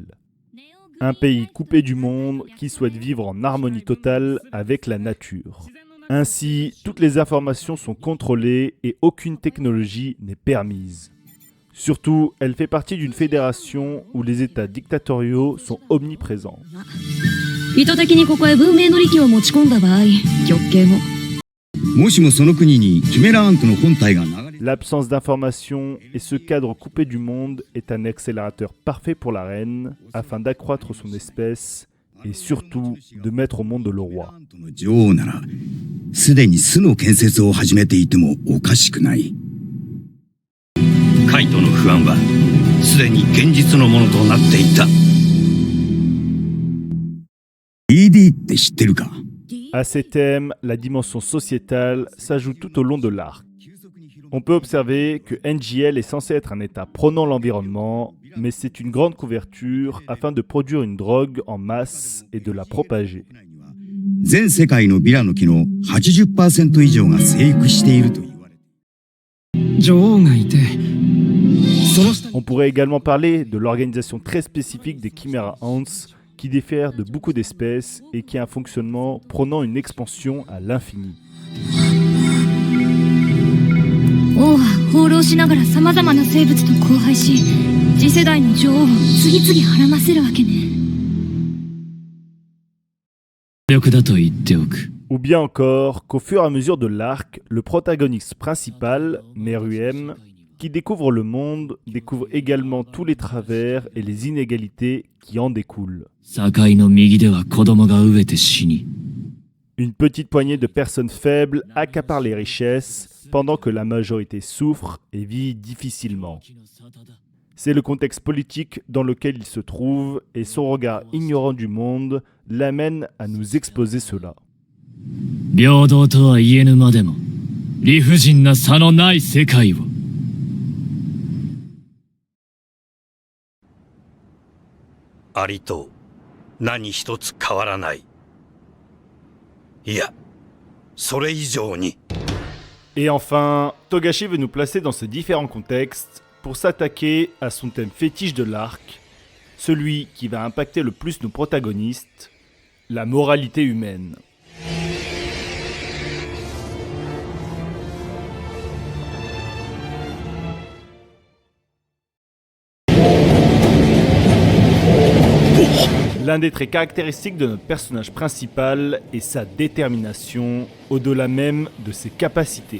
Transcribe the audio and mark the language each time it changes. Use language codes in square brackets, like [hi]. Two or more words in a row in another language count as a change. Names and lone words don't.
[fr] Un pays coupé du monde qui souhaite vivre en harmonie totale avec la nature. Ainsi, toutes les informations sont contrôlées et aucune technologie n'est permise. Surtout, elle fait partie d'une fédération où les États dictatoriaux sont omniprésents. [ja] 意図的にここへ文明の利器を持ち込んだ場合、極刑も。もしもその国にキメラアントの本体が流れ [fr] L'absence d'informations et ce cadre coupé du monde est un accélérateur parfait pour la reine afin d'accroître son espèce et surtout de mettre au monde le roi. [ja] の女王なら、すでに巣の建設を始めていてもおかしくない。カイトの不安はすでに現実のものとなっていた。ED って知ってるか？ [fr] À ces thèmes, la dimension sociétale s'ajoute tout au long de l'arc. On peut observer que NGL est censé être un état prônant l'environnement, mais c'est une grande couverture afin de produire une drogue en masse et de la propager. [ja] 全世界のビラの木の 80% 以上が生育していると言われて。女王がいて、その下 [fr] On pourrait également parler de l'organisation très spécifique des Chimera Ants qui diffère de beaucoup d'espèces et qui a un fonctionnement prônant une expansion à l'infini. [ja] 王は放浪しながら様々な生物と交配し、次世代の女王を次々はらませるわけね。力だと言っておく。 [fr] Ou bien encore qu'au fur et à mesure de l'arc, le protagoniste principal, Meruem, qui découvre le monde, découvre également tous les travers et les inégalités qui en découlent. [ja] 境の右では子供が飢えて死に。 [fr] Une petite poignée de personnes faibles accapare les richesses pendant que la majorité souffre et vit difficilement. C'est le contexte politique dans lequel il se trouve et son regard ignorant du monde l'amène à nous exposer cela. [ja] 平等とは言えぬまでも、理不尽な差のない世界を。ありと何一つ変わらない。いや、 それ以上に。 [fr] Et enfin, Togashi veut nous placer dans ces différents contextes pour s'attaquer à son thème fétiche de l'arc, celui qui va impacter le plus nos protagonistes, la moralité humaine. L'un des traits caractéristiques de notre personnage principal est sa détermination, au-delà même de ses capacités.